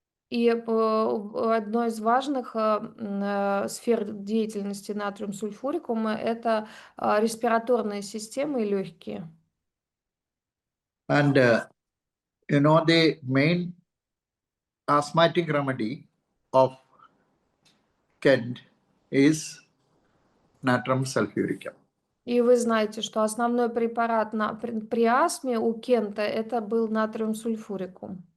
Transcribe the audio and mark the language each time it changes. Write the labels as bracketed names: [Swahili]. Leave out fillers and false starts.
[Russian] И одной из важных сфер деятельности натриум сульфурикума — это респираторная система и легкие. [English] And you know, the main asthmatic remedy of Kent is Natrium Sulphuricum. [Russian] И вы знаете, что основной препарат при астме у Кента — это был натриум сульфурикум.